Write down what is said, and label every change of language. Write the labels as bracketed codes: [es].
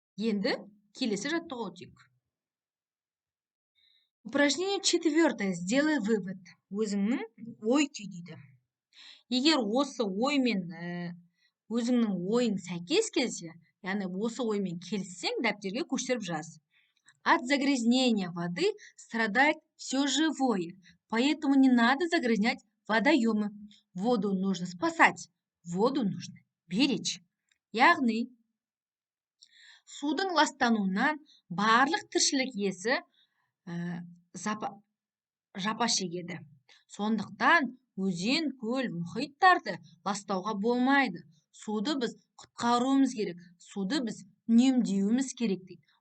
[kk] Енді келесі жаттығуға өтейік. [ru] Упражнение 4. Сделай вывод. [kk] Өзіңнің ой түй дейді. Егер осы оймен өзіңнің ойың сәйкес келсе, яғни осы оймен келіссең, дәптерге көшіріп жаз. [ru] От загрязнения воды страдает все живое, поэтому не надо загрязнять водоемы. Воду нужно спасать, воду нужно беречь. [kk] Яғни, судың ластануынан барлық тіршілік иесі жапа шегеді. Сондықтан өзен, көл, мұхиттарды ластауға болмайды. Суды біз құтқаруымыз керек, суды біз үнемдеуіміз керек дейді.